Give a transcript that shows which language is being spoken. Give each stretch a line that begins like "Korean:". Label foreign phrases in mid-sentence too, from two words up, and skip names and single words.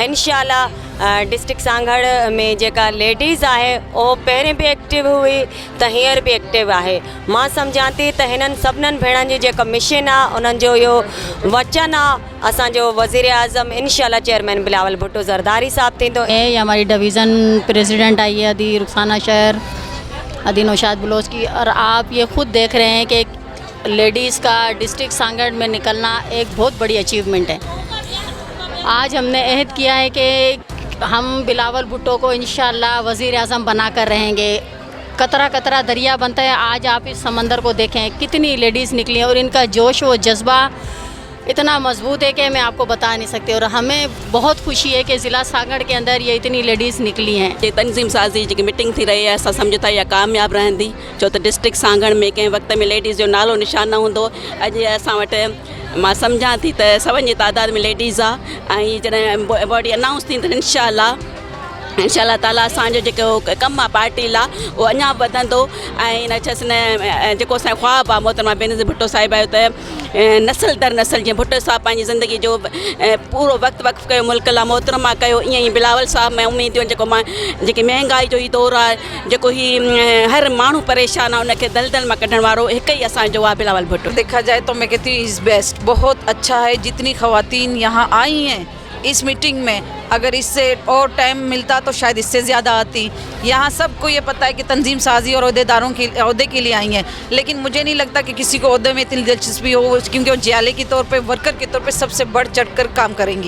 Sindhi: इंशाअल्लाह डिस्ट्रिक्ट सांगड़ में जेका लेडीज़ आहे उहो पहिरें बि एक्टिव हुई त हींअर बि एक्टिव आहे। मां सम्झां थी त हिननि सभिनीनि भेणनि जी जेका मिशन आहे, उन्हनि जो इहो वचन आहे, असांजो वज़ीर आज़म इंशाअल्लाह चेयरमैन बिलावल भुट्टो ज़रदारी साहब थींदो।
Urdu: یہ ہماری
English: division president
Urdu: آئی ہے ادی رخسانہ شہر، ادی نوشاد بلوچ کی، اور آپ یہ خود دیکھ رہے ہیں کہ لیڈیز کا ڈسٹرکٹ سانگھڑ میں نکلنا ایک بہت بڑی اچیومنٹ ہے. آج ہم نے عہد کیا ہے کہ ہم بلاول بھٹو کو ان شاء اللہ وزیر اعظم بنا کر رہیں گے. قطرہ قطرہ دریا بنتا ہے. آج آپ اس سمندر کو دیکھیں، کتنی لیڈیز نکلی ہیں اور ان کا جوش و جذبہ اتنا مضبوط ہے کہ میں آپ کو بتا نہیں سکتی. اور ہمیں بہت خوشی ہے کہ ضلع سانگھڑ کے اندر یہ اتنی لیڈیز نکلی ہیں.
Sindhi: तनज़ीम साज़ी जी मीटिंग थी रही है, असां सम्झो था इहा कामयाबु रहंदी, छो त डिस्ट्रिक्ट सांगड़ में कंहिं वक़्त में लेडीज़ जो नालो निशान न हूंदो। अॼु असां वटि मां सम्झां थी त सवनि जी तादाद में लेडीज़ आहे ऐं जॾहिं बॉडी अनाउंस थींदी त इंशाअल्लाह इंशाल्लाह ताला असांजो जेको कमु आहे पार्टी लाइ उहो अञा वधंदो ऐं इन चयसि न जेको असांजो ख्वाबु आहे मोहतरमा बेनज़ीर भुट्टो साहिब जो त नस्ल दर नस्ल जीअं भुट्टो साहिबु पंहिंजी ज़िंदगी जो पूरो वक़्तु वक़्फ़ कयो मुल्क लाइ मोहतरमा कयो ईअं ई बिलावल साहिब में उमेदियूं जेको मां जेकी महांगाई जो ई दौरु आहे जेको ही हर माण्हू परेशान आहे उनखे दलदल मां कढण वारो हिकु ई असांजो आहे बिलावल भुट्टो।
Urdu: دیکھا جائے تو میں کہتی ہوں
English: is best,
Urdu: بہت اچھا ہے جتنی خواتین یہاں آئی ہیں اس میٹنگ میں. اگر اس سے اور ٹائم ملتا تو شاید اس سے زیادہ آتی. یہاں سب کو یہ پتا ہے کہ تنظیم سازی اور عہدے داروں کی عہدے کے لیے آئی ہیں، لیکن مجھے نہیں لگتا کہ کسی کو عہدے میں اتنی دلچسپی ہو، کیونکہ وہ جیالے کے طور پہ ورکر کے طور پہ سب سے بڑھ چڑھ کر کام کریں گی.